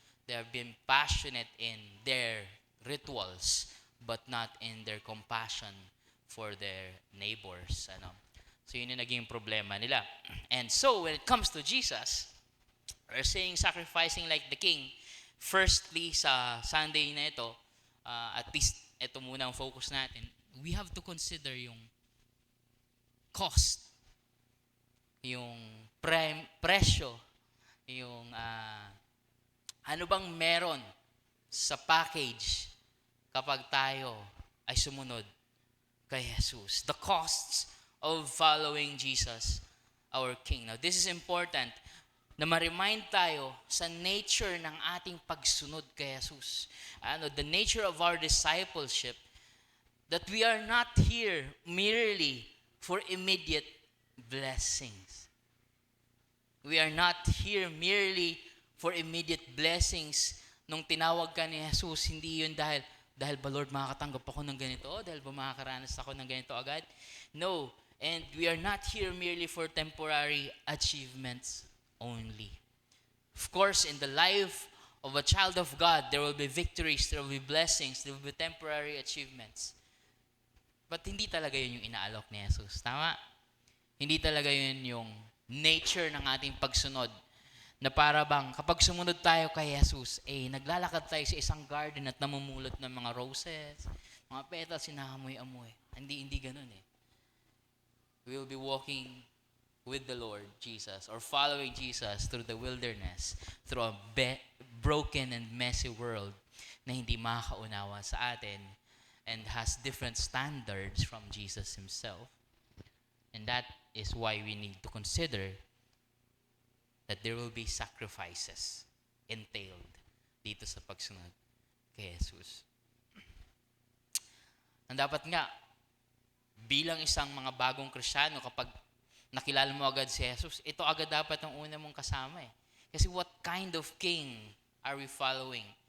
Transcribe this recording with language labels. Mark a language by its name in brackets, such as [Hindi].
[English] They have been passionate in their rituals, but not in their compassion for their neighbors. [Filipino] So, yun yung naging problema nila. [English] And so, when it comes to Jesus, we're saying sacrificing like the King. [Filipino] Firstly, sa Sunday na ito, [English] at least [Filipino] ito muna ang focus natin, [English] we have to consider [Filipino] yung cost, yung presyo, yung ano bang meron sa package kapag tayo ay sumunod kay Jesus. [English] The costs of following Jesus, our King. Now, this is important [Filipino] na ma-remind tayo sa nature ng ating pagsunod kay Jesus. [English] The nature of our discipleship, that we are not here merely for immediate blessings. We are not here merely for immediate blessings. [Filipino] Nung tinawag ka ni Jesus, hindi yun dahil ba Lord makakatanggap ako ng ganito? Dahil ba makakaranas ako ng ganito agad? No. [English] And we are not here merely for temporary achievements only. Of course, in the life of a child of God, there will be victories, there will be blessings, there will be temporary achievements. [Filipino] But hindi talaga yun yung inaalok ni Jesus. Tama? Hindi talaga yun yung nature ng ating pagsunod. Na para bang kapag sumunod tayo kay Jesus, naglalakad tayo sa isang garden at namumulot ng mga roses, mga petals, sinahamoy-amoy. Hindi ganun eh. [English] We will be walking with the Lord Jesus or following Jesus through the wilderness, through a broken and messy world [Filipino] na hindi makakaunawa sa atin [English] and has different standards from Jesus Himself. And that is why we need to consider that there will be sacrifices entailed [Filipino] dito sa pagsunod kay Jesus. Ang dapat nga, bilang isang mga bagong Kristiyano, kapag nakilala mo agad si Jesus, ito agad dapat ang una mong kasama eh. [English] Kasi what kind of king are we following?